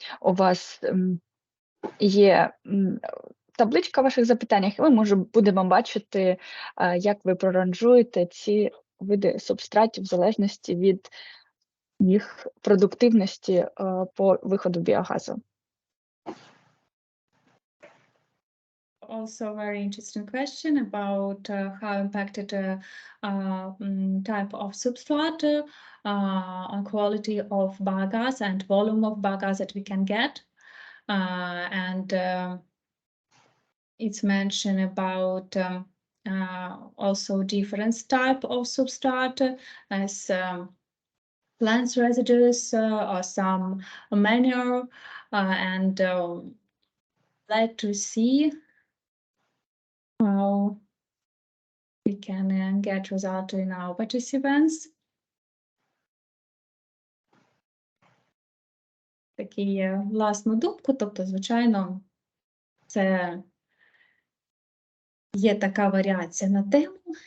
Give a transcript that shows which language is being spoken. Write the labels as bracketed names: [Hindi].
[Ukrainian] У вас є табличка в ваших запитаннях, і ми будемо бачити, як ви проранжуєте ці види субстратів в залежності від їх продуктивності по виходу біогазу. [English] Also a very interesting question about how impacted type of substrate on quality of biogas and volume of biogas that we can get. And it's mentioned about also different type of substrate as plants residues or some manure, and like to see how we can get result in our participants. [Ukrainian] Такі власну думку, тобто, звичайно, це є така варіація на тему.